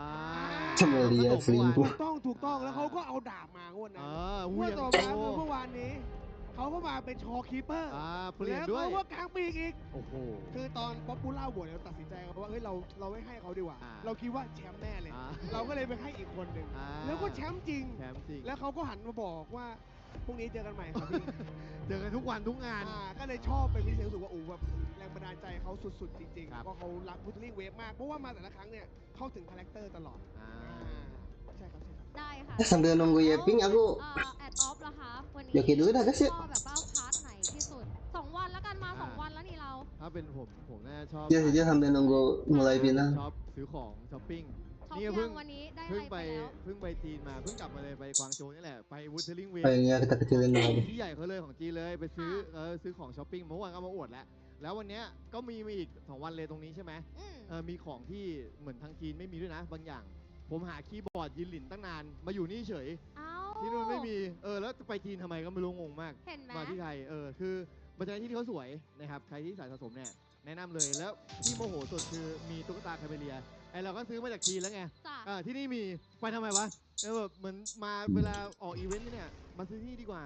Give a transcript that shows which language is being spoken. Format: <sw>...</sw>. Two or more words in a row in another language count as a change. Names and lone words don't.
<th>ถูกต้องแล้วเขาก็เอาดาบมางวดนั้นเมื่อต่อมาเมื่อวานนี้เขาก็มาเป็นชอคีเปอร์แล้วเขาก็กางปีกอีกคือตอนป๊อปปูล่าโหวตเราตัดสินใจว่าเฮ้ยเราไม่ให้เขาดีกว่าเราคิดว่าแชมป์แน่เลยเราก็เลยไปให้อีกคนหนึ่งแล้วก็แชมป์จริงแล้วเขาก็หันมาบอกว่าพรุ่งนี้เจอกันใหม่ครับพี่ เจอกันทุกวันทุกงาน ก็เลยชอบเป็นพิเศษรู้สึกว่าแบบแรงบันดาลใจเขาสุดๆจริงๆเพราะเขารักWuthering Waveมากเพราะว่ามาแต่ละครั้งเนี่ยเข้าถึงคาแรคเตอร์ตลอดใช่ครับ ได้ค่ะ</th> <id>Sambil nunggu Yeping aku</id> <th>แอดออฟละคะวันนี้</th> <id>Joki dulu dah guys ya</id> <th>ชอบแบบว่าพาร์ทไหนที่สุด2 วันแล้วกันมา2 วันแล้วนี่เรา ถ้าเป็นผมน่าชอบ</th> <id>dia sambil nunggu mulai final</id> <th>ชอบซื้อของช้อปปิ้ง นี่เพิ่ง ไปจีนมาเพิ่งกลับมาเลยไปกวางโจวนี่แหละไป Wuthering Wave</th> <id>kita kecilin dulu</id> <th>ที่ใหญ่เขาเลยของจีนเลยไปซื้อของช้อปปิ้งเมื่อวานก็มาอวดแล้ววันนี้ก็มีอีก2 วันเลยตรงนี้ใช่ไหมมีของที่เหมื อนทางจีนไม่มีด้วยนะบางอย่างผมหาคีย์บอร์ดยินหลินตั้งนานมาอยู่นี่เฉยที่นู่นไม่มีแล้วไปจีนทำไมก็ไม่รู้งงมากมาที่ไทยคือบรรยากาศที่เขาสวยนะครับใครที่สายสะสมเนี่ยแนะนำเลยแล้วที่โมโหสุดคือมีตุ๊กตาคาเมเลียเราก็ซื้อมาจากจีนแล้วไงที่นี่มีไปทำไมวะแบบเหมือนมาเวลาออกอีเวนต์เนี่ยมาซื้อที่ดีกว่า</th>